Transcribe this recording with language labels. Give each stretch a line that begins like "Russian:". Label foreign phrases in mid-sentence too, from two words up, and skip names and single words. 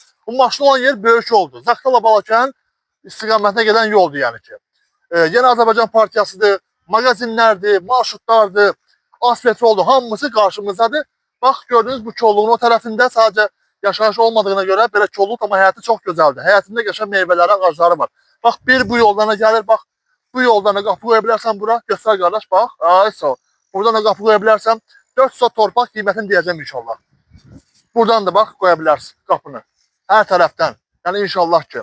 Azerbaijani: Bu maşın olan yer böyük oldu. Zaktala Balakən istiqamətine gelen yoldu yani ki. Yeni Azərbaycan Partiyasıdır, magazinlərdir, marşrutlardır, aspetroldur. Hamısı karşımızdadır.
Turkish: Bak gördüğünüz bu çolluğun o tarafında sadece yaşayış olmadığına göre belə kolluk ama
Azerbaijani: həyatı çox gözəldir. Həyatında yaşayan meyvələri, ağacları var. Bax bir bu yoldan gəlir, bax bu yoldan da qapı qoya bilərsən bura. Göstər qardaş, bax. Ay sağ ol. Buradan da qapı qoya bilərsən. 4 sot torpaq qiymətini deyəcəm inşallah. Buradan da bax qoya bilərsən qapını. Hər tərəfdən. Yəni inşallah ki.